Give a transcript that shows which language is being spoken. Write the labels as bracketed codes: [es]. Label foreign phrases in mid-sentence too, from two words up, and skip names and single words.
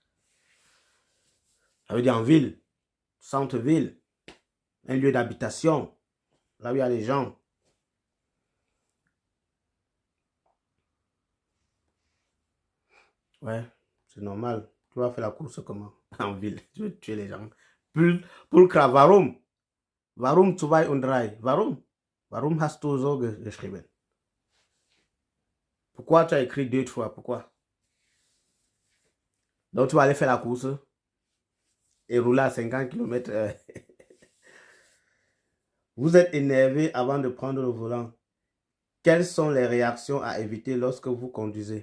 [fr] Ça veut dire en ville, centre-ville, un lieu d'habitation, là où il y a les gens. Ouais, c'est normal. Tu vas faire la course comment? En ville, tu veux tuer les gens. [de] Pulkra, warum? Warum zwei und drei? Warum? Warum hast du so geschrieben? [fr] Pourquoi tu as écrit 2 fois? Pourquoi? Donc tu vas aller faire la course et rouler à 50 km/h. Vous êtes énervé avant de prendre le volant. Quelles sont les réactions à éviter lorsque vous conduisez?